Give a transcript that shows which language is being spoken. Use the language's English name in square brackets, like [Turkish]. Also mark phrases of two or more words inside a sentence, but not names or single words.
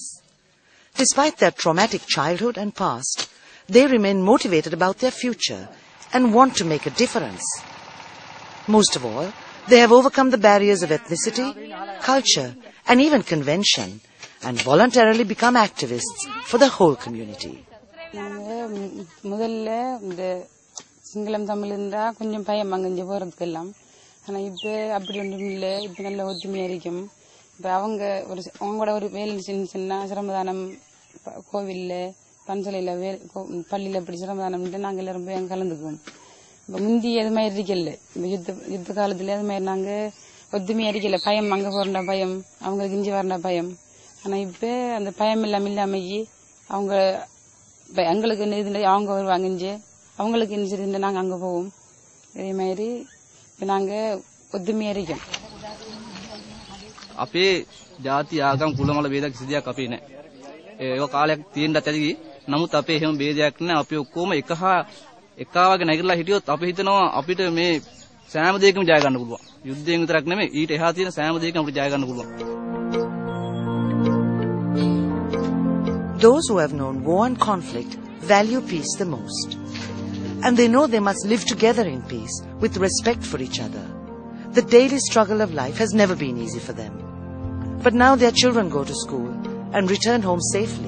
[English] Despite their traumatic childhood and past, they remain motivated about their future and want to make a difference. Most of all, they have overcome the barriers of ethnicity, culture, and even convention, and voluntarily become activists for the whole community. [Tamil] முதல்ல இந்த சிங்களம் தமிழ் இருந்தா கொஞ்சம் பயம் அங்கே போறதுக்கெல்லாம். ஆனா இப்ப அப்படி ஒன்றும் இல்லை. இப்ப நல்ல ஒத்துமையா இருக்கும். இப்ப அவங்களோட ஒரு வேலை சின்ன சிரமதானம் கோவில்ல பஞ்சலையில பள்ளியில இப்படி சிரமதானம் நாங்க எல்லாரும் போய் அங்க கலந்துக்குவோம். இப்ப முந்தி அது மாதிரி இருக்கல. யுத்த காலத்துல அது மாதிரி நாங்க ஒத்துமையா இருக்கல. பயம் அங்க போறா பயம், அவங்களுக்கு இஞ்சி வரண்டா பயம். ஆனா இப்ப அந்த பயம் இல்லாமக்கி அவங்க எங்களுக்கு என்ன அவங்க வருவாங்க, இஞ்சி அவங்களுக்கு என்ன செய்து நாங்க அங்க போவோம். இதே மாதிரி நாங்க ஒத்துமையா இருக்கோம். [Sinhala] අපේ ජාති ආගම් කුල මල ભેද කිසි දෙයක් අපේ නැහැ. ඒක කාලයක් තියෙන්නත් ඇති. නමුත් අපේ එහෙම ભેදයක් නැහැ. අපි ඔක්කොම එකවගේ නැගිටලා හිටියොත් අපි හිතනවා අපිට මේ සෑම දෙයකම ජය ගන්න පුළුවන්. යුද්ධයෙන් විතරක් නෙමෙයි ඊට එහා තියෙන සෑම දෙයකම අපිට ජය ගන්න පුළුවන්. [English] Those who have known war and conflict value peace the most. And they know they must live together in peace with respect for each other. The daily struggle of life has never been easy for them. But now their children go to school and return home safely.